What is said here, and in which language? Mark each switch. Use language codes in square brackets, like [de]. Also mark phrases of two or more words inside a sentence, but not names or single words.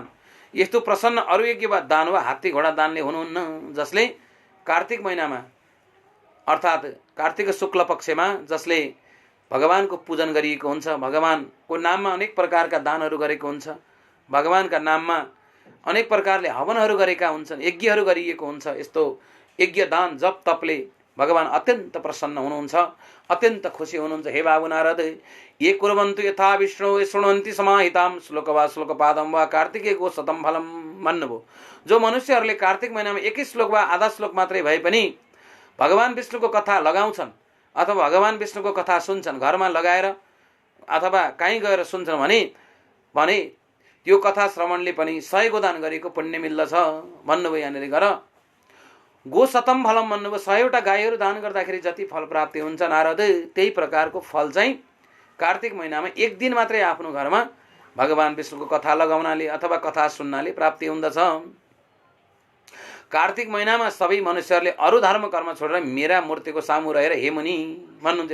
[ne] यस्तो प्रसन्न अरू एक दान वा हात्ती घोडा दानले हुनुहुन्न, जसले कार्तिक महिनामा अर्थात् कार्तिक शुक्ल पक्षमा जसले भगवानको पूजन गरिएको हुन्छ, भगवानको नाममा अनेक प्रकारका दानहरू गरेको हुन्छ, भगवानका नाममा अनेक प्रकारले हवनहरू गरेका हुन्छन्, यज्ञहरू गरिएको हुन्छ। यस्तो यज्ञ दान जप तपले भगवान अत्यन्त प्रसन्न हुनुहुन्छ, अत्यन्त खुसी हुनुहुन्छ। हे बाबु नारद, [sa] ये कुर्वन्तु यथा विष्णु शृण्वन्ति समाहिताम श्लोक वा श्लोकपादम वा कार्तिके गो शतम फलम भन्नुभयो। [ne] जो मनुष्यहरूले कार्तिक महिनामा एकै श्लोक वा आधा श्लोक मात्रै भए पनि भगवान विष्णुको कथा लगाउँछन् अथवा भगवान विष्णुको कथा सुन्छन्, घरमा लगाएर अथवा कहीँ गएर सुन्छन् भने त्यो कथा श्रवणले पनि 100 गोदान गरेको पुण्य मिल्दछ भन्नुभयो। यहाँनिर गर [sa] गो शतम फलम [ne] भन्नुभयो। 100वटा गाईहरू दान गर्दाखेरि जति फल प्राप्ति हुन्छ नारद, त्यही प्रकारको फल चाहिँ कार्तिक महिनामा एक दिन मात्रै आफ्नो घरमा भगवान विष्णुको कथा लगाउनाले अथवा कथा सुन्नाले प्राप्ति हुँदछ। कार्तिक महिनामा सबै मनुष्यहरूले अरू धर्म कर्म छोडेर मेरा मूर्तिको सामु रहेर हे मुनि भन्नुहुन्छ।